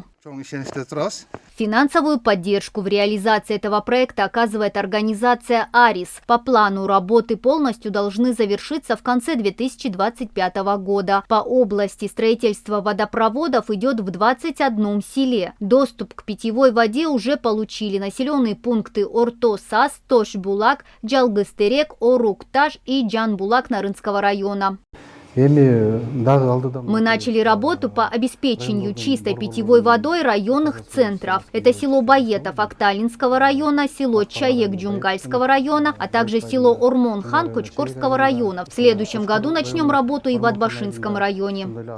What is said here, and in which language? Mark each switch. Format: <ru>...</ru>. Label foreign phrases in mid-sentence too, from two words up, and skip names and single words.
<ru>Финансовую поддержку в реализации этого проекта оказывает организация «Арис». По плану работы полностью должны завершиться в конце 2025 года. По области строительства водопроводов идет в 21 селе. Доступ к питьевой воде уже получили населенные пункты Орто-Сас, Тош-Булак, Джалгыстерек, Орук-Таш и Джан-Булак Нарынского района. Мы начали работу по обеспечению чистой питьевой водой районных центров. Это село Боетов Акталинского района, село Чаек Джунгальского района, а также село Ормон-Хан Кочкорского района. В следующем году начнем работу и в Атбашинском районе.</ru>